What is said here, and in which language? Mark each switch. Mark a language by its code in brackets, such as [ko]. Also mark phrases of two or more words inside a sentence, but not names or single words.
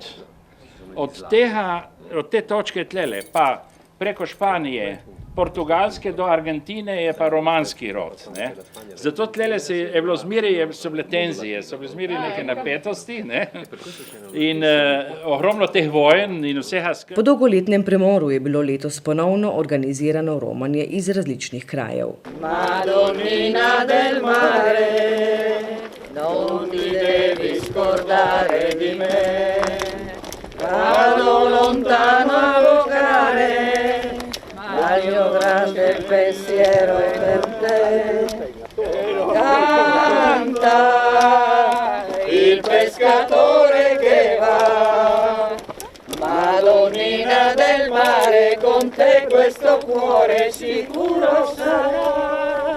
[sl] Od te točke tlele pa preko Španije, Portugalske do Argentine je pa romanski rod. Zato tlele so bile tenzije, so bile zmeri neke napetosti in ogromno teh vojen in vsega. Po dolgoletnem premoru je bilo letos ponovno organizirano romanje iz različnih krajev. [it] Madonnina del mare, non ti devi scordare di me, vado lontano a vogare. Al mio grande pensiero per te canta il pescatore che va, Madonnina del mare, con te questo cuore sicuro sarà.